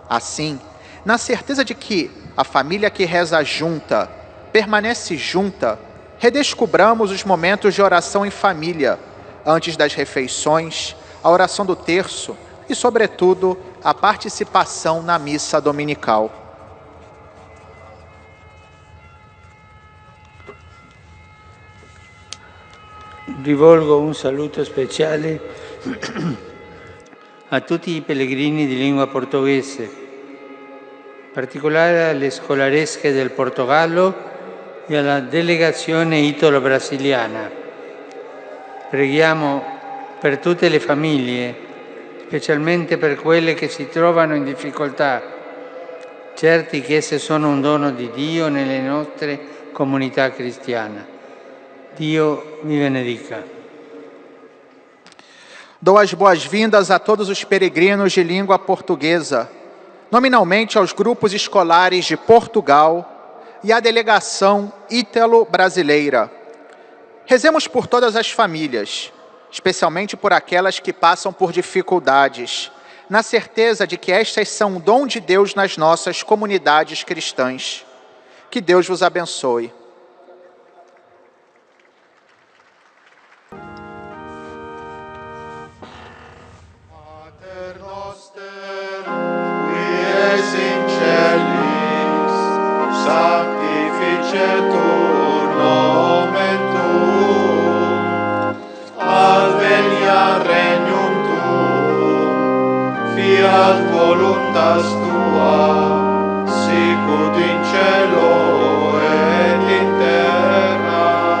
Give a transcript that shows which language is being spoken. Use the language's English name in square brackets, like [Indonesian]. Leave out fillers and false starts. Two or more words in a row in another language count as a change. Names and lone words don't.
[Portuguese] Assim, na certeza de que a família que reza junta, permanece junta, redescobramos os momentos de oração em família, antes das refeições, a oração do terço e, sobretudo, a participação na missa dominical. [Italian] Rivolgo un saluto speciale a tutti i pellegrini di lingua portoghese, in particolare alle scolaresche del Portogallo e alla delegazione italo-brasiliana. Preghiamo per tutte le famiglie, specialmente per quelle che si trovano in difficoltà, certi che esse sono un dono di Dio nelle nostre comunità cristiane. Dio vi benedica. [Portuguese] Dou as boas-vindas a todos os peregrinos de língua portuguesa, nominalmente aos grupos escolares de Portugal e à delegação ítalo-brasileira. Rezemos por todas as famílias, especialmente por aquelas que passam por dificuldades, na certeza de que estas são um dom de Deus nas nossas comunidades cristãs. Que Deus vos abençoe. [Latin] Pater noster, qui es in celis, sanctificetur nomen tuum, adveniat regnum tuum, fiat voluntas tua, sicut in cielo et in terra.